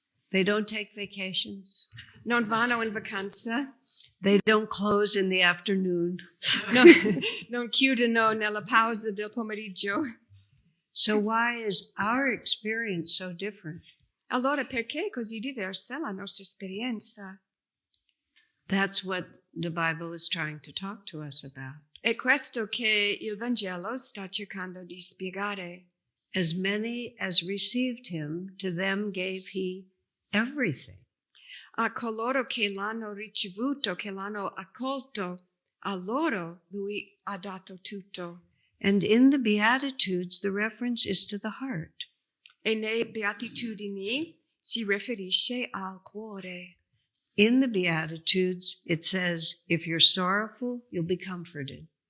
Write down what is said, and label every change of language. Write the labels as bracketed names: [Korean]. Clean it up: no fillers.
[English] They don't take vacations. [Italian] Non vanno in vacanza. [English] They don't close in the afternoon. [Italian] Non chiudono nella pausa del pomeriggio. [English] So why is our experience so different? [Italian] Allora perché è così diversa la nostra esperienza? [English] That's what the Bible is trying to talk to us about. [Italian] È questo che il Vangelo sta cercando di spiegare. [English] As many as received him, to them gave he everything. [Italian] A coloro che l'hanno ricevuto, che l'hanno accolto, a loro lui ha dato tutto. [English] And in the Beatitudes, the reference is to the heart. [Italian] E nei Beatitudini si riferisce al cuore. [English] In the Beatitudes, it says, if you're sorrowful, you'll be comforted.